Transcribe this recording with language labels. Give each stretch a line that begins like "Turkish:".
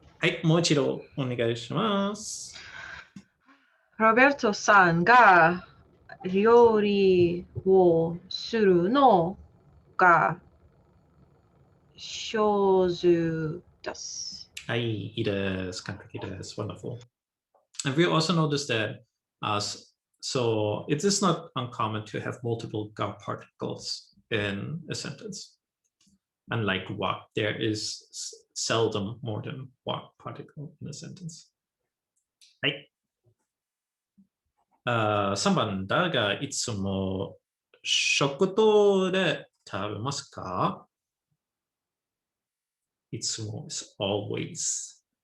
Japanese: はい、もう一度お願いします。 Roberto さんが料理をするのが上手です。はい、いいです。完璧です。
English: Wonderful. And we also noticed that so it is not uncommon to have multiple God particles in a sentence. Unlike what, there is seldom more than one particle in a sentence.
Japanese: はい。 3番、誰がいつも食堂で食べますか?
English: いつも is always.